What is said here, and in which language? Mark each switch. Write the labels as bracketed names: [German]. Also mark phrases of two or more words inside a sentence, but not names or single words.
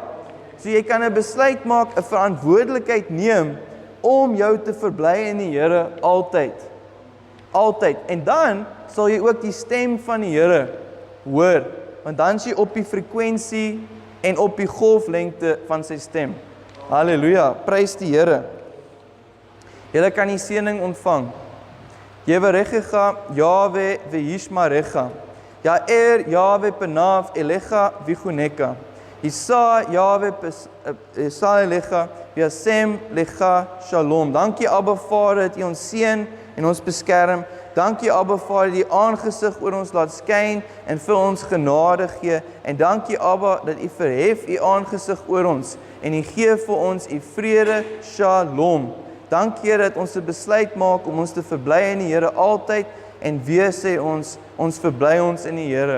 [Afrikaans] So jy kan 'n besluit maak, 'n verantwoordelikheid neem, om jou te verbly in die Here altyd. Altyd. En dan sal jy ook die stem van die Here hoor, want dan is jy op die frekwensie en op die golflengte van sy stem. Halleluja, prys die Here. Julle kan die seëning ontvang. [Hebrew] יברכך יהוה וישמרך. יאר יהוה פניו אליך ויחנך. ישא יהוה ישא אליך וישם לך שלום. [Afrikaans] Dankie Abba Vader dat U ons seën en ons beskerm. Dankie Abba Vader, die aangesig oor ons laat skyn en vir ons genade gee. En dankie Abba dat U verhef U aangesig oor ons en U gee vir ons U vrede, shalom. Dankie dat ons 'n besluit maak om ons te verbly in die Here altyd en weer sê ons verbly ons in die Here.